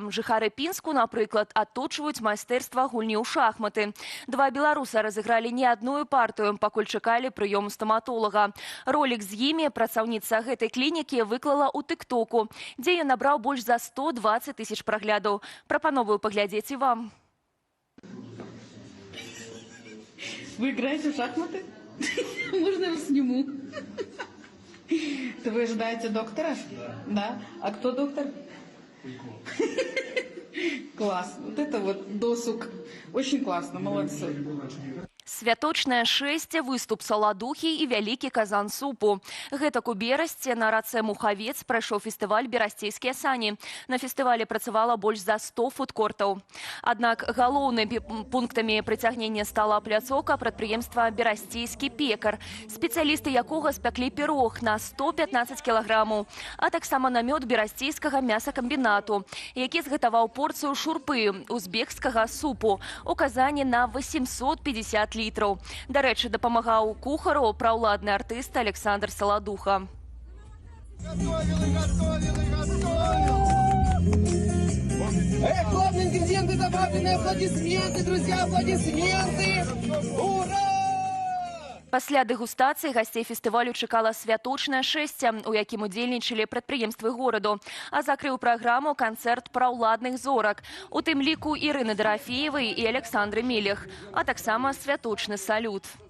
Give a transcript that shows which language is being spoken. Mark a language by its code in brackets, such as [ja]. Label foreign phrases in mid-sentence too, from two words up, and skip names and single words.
[be] Жыхары Пінску, напрыклад, адточваюць майстэрства гульні ў шахматы. 2 беларуса разыгралі не адную партыю, пакуль чакалі прыёму стаматолага. Ролік з імі працаўніца гэтай клінікі выклала ў тык-току, дзе ён набраў больш за 120 000 праглядаў. Прапановую паглядзець і вам. [ru] Вы играете в шахматы? Можно я вас сниму? Вы ожидаете доктора? Да. А кто доктор? Класс. Вот это вот досуг. Очень классно. Молодцы. [be] Святочнае шэсце, выступ саладухі і вялікі казан супу. Гэтак у Берасці на рацэ Мухавец прайшоў фестываль «Берасцейскія сані». На фестывалі працавала больш за 100 фудкортаў. Аднак галоўнымі пунктамі прыцягнення стала пляцоўка прадпрыемства «Берасцейскі пекар», спецыялісты якога спяклі пірог на 115 кілаграмаў, а таксама намёт берасцейскага мясакамбінату, які згатаваў порцыю шурпы узбекскага супу у казані на 850 літраў. Дарэчы, дапамагаў кухару праўладны артыст Александр Саладуха. [ru] Главные ингредиенты добавлены, аплодисменты, друзья, аплодисменты! Ура! [be] Пасля дэгустацыі гасцей фестывалю чакала святочнае шэсце, у якім удзельнічалі прадпрыемствы гораду. А закрыў праграму канцэрт праўладных зорак, у тым ліку Ірыны Дарафеевай і Александры Мелех, а таксама святочны салют.